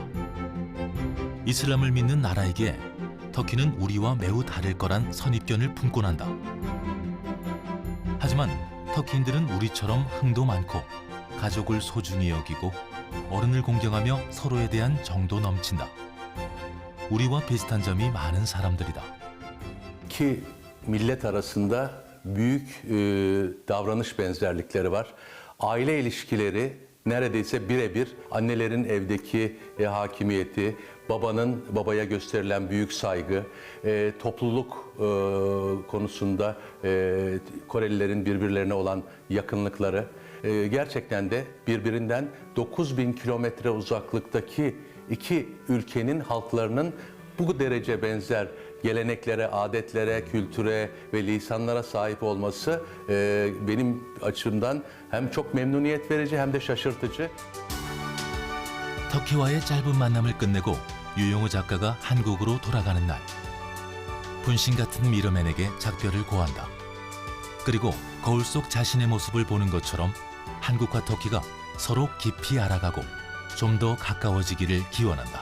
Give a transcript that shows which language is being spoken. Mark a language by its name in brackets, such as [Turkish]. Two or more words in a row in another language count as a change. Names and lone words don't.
[Korean] 이슬람을 믿는 나라이기에 터키는 우리와 매우 다를 거란 선입견을 품곤 한다. 하지만 터키인들은 우리처럼 흥도 많고 가족을 소중히 여기고 어른을 공경하며 서로에 대한 정도 넘친다. 우리와 비슷한 점이 많은 사람들이다. [Turkish] İki millet arasında büyük davranış benzerlikleri var. Aile ilişkileri neredeyse birebir. Annelerin evdeki hakimiyeti, babanın babaya gösterilen büyük saygı, topluluk konusunda Korelilerin birbirlerine olan yakınlıkları gerçekten de birbirinden 9000 kilometre uzaklıktaki iki ülkenin halklarının bu derece benzer geleneklere, adetlere, kültüre ve lisanlara sahip olması benim açımdan hem çok memnuniyet verici hem de şaşırtıcı. [Korean] 터키와의 짧은 만남을 끝내고 유영우 작가가 한국으로 돌아가는 날. 분신 같은 미러맨에게 작별을 고한다. 그리고 거울 속 자신의 모습을 보는 것처럼 한국과 터키가 서로 깊이 알아가고 좀 더 가까워지기를 기원한다.